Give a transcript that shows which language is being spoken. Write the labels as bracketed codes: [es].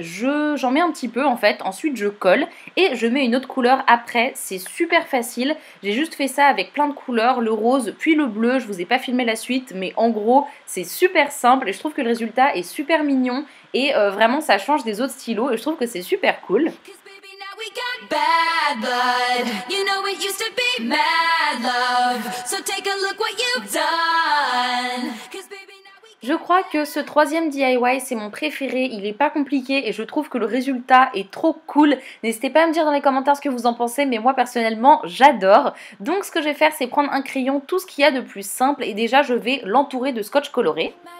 [fr] J'en mets un petit peu en fait, ensuite je colle et je mets une autre couleur après. C'est super facile, j'ai juste fait ça avec plein de couleurs, le rose puis le bleu. Je vous ai pas filmé la suite, mais en gros c'est super simple et je trouve que le résultat est super mignon et vraiment ça change des autres stylos et je trouve que c'est super cool. [en] Bad blood, you know it used to be mad love, so take a look what you've done. [fr] Je crois que ce troisième DIY c'est mon préféré, il est pas compliqué et je trouve que le résultat est trop cool. N'hésitez pas à me dire dans les commentaires ce que vous en pensez, mais moi personnellement j'adore. Donc ce que je vais faire c'est prendre un crayon, tout ce qu'il y a de plus simple, et déjà je vais l'entourer de scotch coloré.